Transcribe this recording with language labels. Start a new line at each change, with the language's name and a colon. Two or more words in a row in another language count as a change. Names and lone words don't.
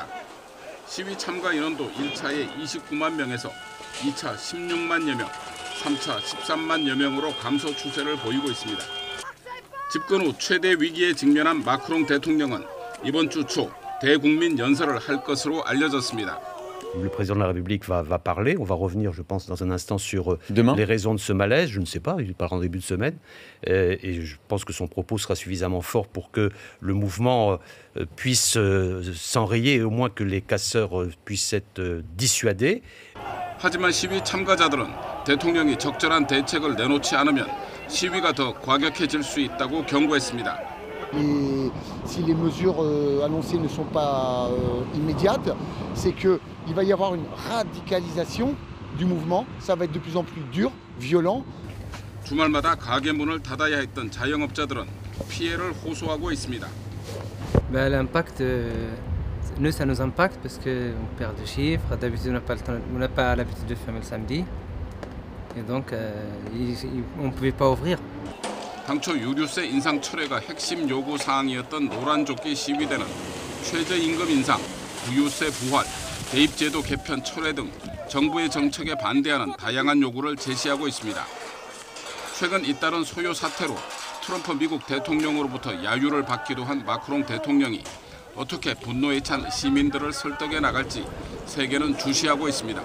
Korean: 시위 참가 인원도 1차에 29만 명에서 2차 16만여 명, 3차 13만여 명으로 감소 추세를 보이고 있습니다. 집권 후 최대 위기에 직면한 마크롱 대통령은 이번 주 초 대국민 연설을 할 것으로 알려졌습니다.
French: Le président de la République va parler. On va revenir, je pense, dans un instant sur les raisons de ce malaise. Je ne sais pas, il parlera en début de semaine. Et je pense que son propos sera suffisamment fort pour que le mouvement puisse s'enrayer et au moins que les casseurs puissent être dissuadés.
Korean: 하지만 시위 참가자들은 대통령이 적절한 대책을 내놓지 않으면 시위가 더 과격해질 수 있다고 경고했습니다.
French: Et si les mesures annoncées ne sont pas immédiates, c'est qu'il va y avoir une radicalisation du mouvement. Ça va être de plus en plus dur, violent.
Korean: 주말마다 가게 문을 닫아야 했던 자영업자들은 피해를 호소하고 있습니다.
French: L'impact, nous ça nous impacte parce que on perd du chiffre. D'habitude on n'a pas l'habitude de fermer le samedi, et donc on pouvait pas ouvrir.
Korean: 당초 유류세 인상 철회가 핵심 요구 사항이었던 노란조끼 시위대는 최저임금 인상, 부유세 부활, 대입제도 개편 철회 등 정부의 정책에 반대하는 다양한 요구를 제시하고 있습니다. 최근 잇따른 소요 사태로 트럼프 미국 대통령으로부터 야유를 받기도 한 마크롱 대통령이 어떻게 분노에 찬 시민들을 설득해 나갈지 세계는 주시하고 있습니다.